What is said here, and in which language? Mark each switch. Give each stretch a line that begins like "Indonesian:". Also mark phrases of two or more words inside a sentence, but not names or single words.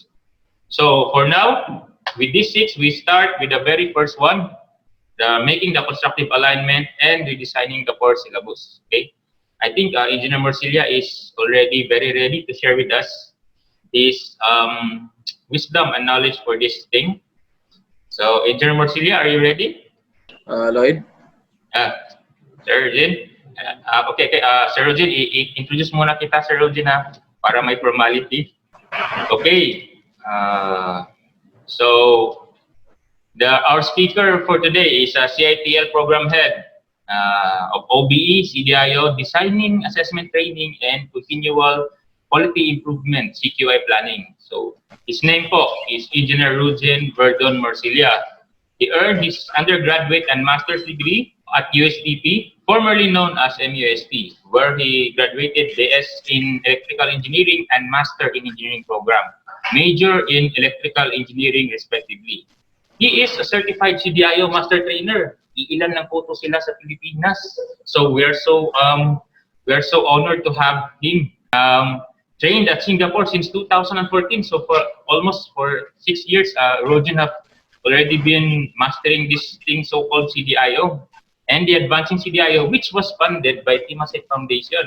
English: So for now, with these 6, we start with the very first one, making the constructive alignment and redesigning the course syllabus. Okay, I think Engineer Morcilla is already very ready to share with us his wisdom and knowledge for this thing. So, Engineer Morcilla, are you ready? Lloyd? Sir Rojien?
Filipino: Okay, Sir Rojien, introduce muna kita, Sir Rojien, para may formality.
English: Okay, so our speaker for today is CiTL Program Head of OBE, CDIO, Designing, Assessment Training, and Continual Quality Improvement, CQI Planning. So his name po is Engineer Rojien V. Morcilla. He earned his undergraduate and master's degree at USTP, formerly known as MUST, where he graduated BS in Electrical Engineering and Master in Engineering program, major in Electrical Engineering respectively. He is a certified CDIO master trainer.
Filipino: Iilan lang po to sila sa Pilipinas.
English: So we are so We are so honored to have him trained at Singapore since 2014. So for almost for 6 years, Rojien have already been mastering this thing so-called CDIO and the Advancing CDIO, which was funded by Temasek Foundation.